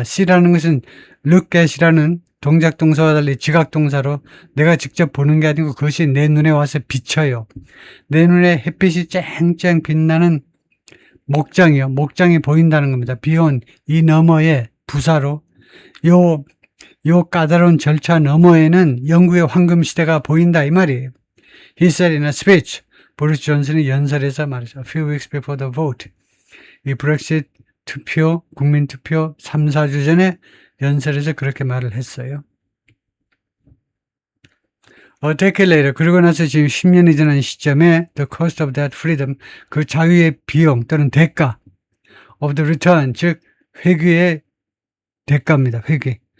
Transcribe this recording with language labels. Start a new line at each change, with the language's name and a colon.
Korean: see라는 것은 look at이라는 동작 동사와 달리 지각 동사로 내가 직접 보는 게 아니고 그것이 내 눈에 와서 비쳐요. 내 눈에 햇빛이 쨍쨍 빛나는 목장이 보인다는 겁니다. beyond, 이 너머에 부사로 요 까다로운 절차 너머에는 영국의 황금 시대가 보인다 이 말이에요.
English: He said in a speech.
Korean: 보리스 존슨이 연설에서 말했죠.
English: A few weeks before the vote.
Korean: 이 브렉시트 투표, 국민투표 3, 4주 전에 연설에서 그렇게 말을 했어요.
English: A decade later,
Korean: 그러고 나서 지금 10년이 지난 시점에
English: the cost of that freedom,
Korean: 그 자유의 비용 또는 대가
English: of the return,
Korean: 즉 회귀의 대가입니다. 회귀.